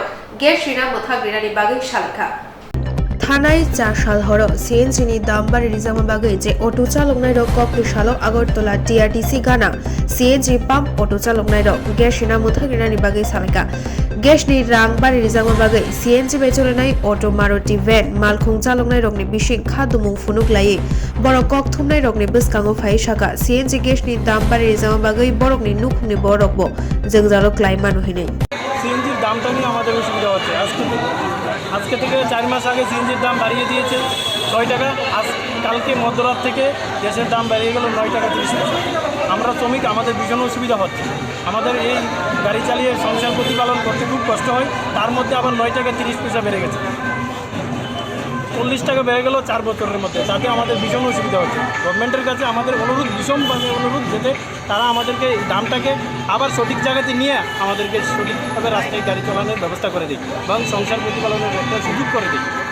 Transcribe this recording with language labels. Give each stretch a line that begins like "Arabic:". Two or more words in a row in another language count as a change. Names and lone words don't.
Kok Borok: गेस रिना मोथाग्रिनानि बागै सालेखा थानाय 4 साल हर सीएनजी नि दाम बारी रिजामा बागै जे अटो चालकनाय रं कक्ति सालो आगरतला टीआरटीसी गाना सीएनजी पाम्प अटो चालकनाय रं गेस रिना मोथाग्रिनानि बागै सालेखा गेसनि रां बारी रिजामा बागै सीएनजी बेचलनाय अटो मारुति वेन मालखुं चालकनाय रंनि बिसिं खादुमुं फुनुग्लायै बरक कक्तुमनाय रंनि बिस्कांगो फाय शाखा सीएनजी गेसनि दाम बारी रिजामा बागै बरकनि नुखुंनि बरकबो जोंजालो क्लाइ मानुहिनै
Bangla: সিএনজির দামটা নিয়ে আমাদের অসুবিধা হচ্ছে আজকে থেকে 4 মাস আগে সিএনজির দাম বাড়িয়ে দিয়েছে 6 টাকা কালকে মধ্যরাত থেকে গ্যাসের দাম বেড়ে গেল 9 টাকা 30 পয়সা আমরা শ্রমিক আমাদের ভীষণ অসুবিধা হচ্ছে আমাদের এই গাড়ি চালিয়ে সংসার প্রতিপালন করতে খুব কষ্ট হয় তার মধ্যে আবার 9 টাকা 30 পয়সা বেড়ে গেছে 40 টাকা বেড়ে গেল 4 বছরের মধ্যে তাতে আমাদের ভীষণ অসুবিধা হচ্ছে গভর্নমেন্টের কাছে আমাদের অনুরোধ ভীষণভাবে অনুরোধ যাতে তারা আমাদেরকে এই দামটাকে আবার সঠিক জায়গাতে নিয়ে আমাদেরকে সঠিকভাবে রাস্তায় গাড়ি চালানোর ব্যবস্থা করে দিই এবং সংসার প্রতিপালনের একটা সুযোগ করে দিই